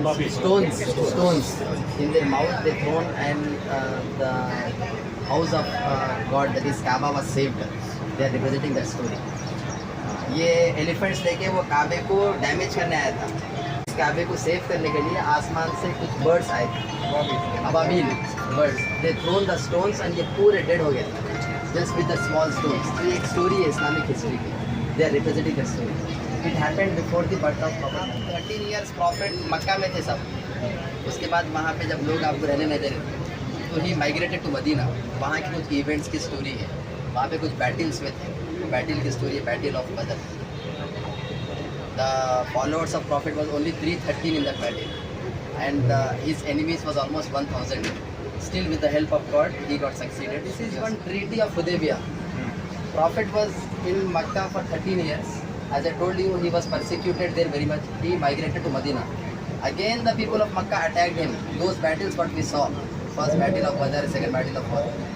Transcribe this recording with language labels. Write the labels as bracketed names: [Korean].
[English] stones in their mouth they thrown, and the house of God, that is Kaaba, was saved. They are representing that story. [Hindi] ये elephants लेके वो काबे को damage करने आया था। इस काबे को सेव करने के लिए आसमान से कुछ बर्ड्स आए थे, Ababeel birds. [English] they thrown the stones and [Hindi] ये पूरे डेड हो गए [English] Just with the small stones. [Hindi] तो ये एक स्टोरी है इस्लामिक हिस्ट्री की। [English] They are representing the story. It happened before the birth of prophet. [Hindi] 13 years profit मक्का में थे सब। उसके बाद वहाँ पे जब लोग आपको रहने नहीं दे रहे तो [English] ही migrated to [Hindi] मदीना। वहाँ की कुछ इवेंट्स की स्टोरी है, वहाँ पे कुछ बैटल्स में थे। बैटल की स्टोरी है, [English] Battle of Badr. The followers of prophet was only 313 in that battle, and his enemies was almost 1000. Still, with the help of God, he got succeeded. This is one treaty of Hudaybiyah. Prophet was in Makkah for 13 years. As I told you, he was persecuted there very much. He migrated to Medina. Again, the people of Makkah attacked him. Those battles what we saw. First battle of Badr, second battle of Uhud.